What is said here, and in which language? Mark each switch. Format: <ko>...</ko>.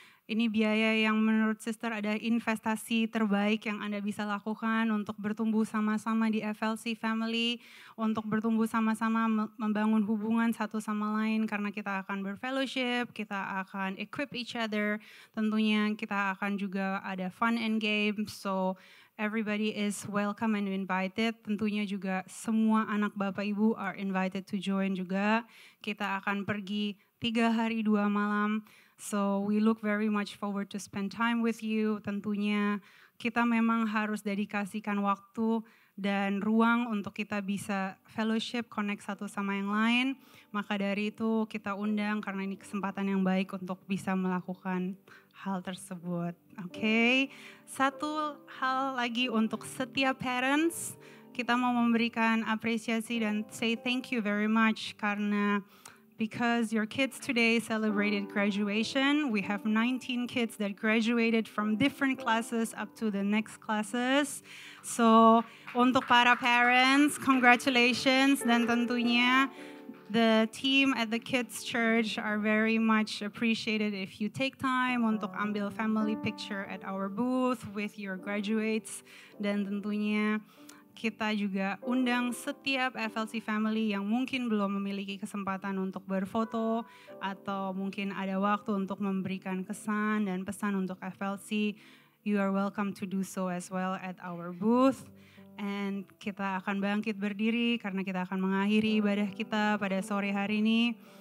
<id>Ini biaya yang menurut Sister ada investasi terbaik yang Anda bisa lakukan untuk bertumbuh sama-sama di FLC Family, untuk bertumbuh sama-sama membangun hubungan satu sama lain karena kita akan berfellowship, kita akan</id> <en>equip each other,</en> <id>tentunya kita akan juga ada</id> <en>fun and games.</en> <id>So</id> <en>everybody is welcome and invited.</en> <id>Tentunya juga semua anak Bapak Ibu</id> <en>are invited to join</en> <id>juga. Kita akan pergi 3 hari 2 malam.</id> <en>So we look very much forward to spend time with you.</en> <id>Tentunya kita memang harus dedikasikan waktu dan ruang untuk kita bisa fellowship, connect satu sama yang lain. Maka dari itu kita undang karena ini kesempatan yang baik untuk bisa melakukan hal tersebut. Oke. Satu hal lagi untuk setiap parents, kita mau memberikan apresiasi dan</id> <en>say thank you very much</en> <id>karena</id> <en>because your kids today celebrated graduation. We have 19 kids that graduated from different classes up to the next classes.</en> <id>So, untuk para parents, congratulations. Dan tentunya</id> <en>the team at the Kids Church are very much appreciated if you take time</en> <id>untuk ambil</id> <en>family picture at our booth with your graduates.</en> <id>Dan tentunya kita juga undang setiap FLC family yang mungkin belum memiliki kesempatan untuk berfoto atau mungkin ada waktu untuk memberikan kesan dan pesan untuk FLC.</id> <en>You are welcome to do so as well at our booth.</en> <id>And kita akan bangkit berdiri karena kita akan mengakhiri ibadah kita pada sore hari ini.</id>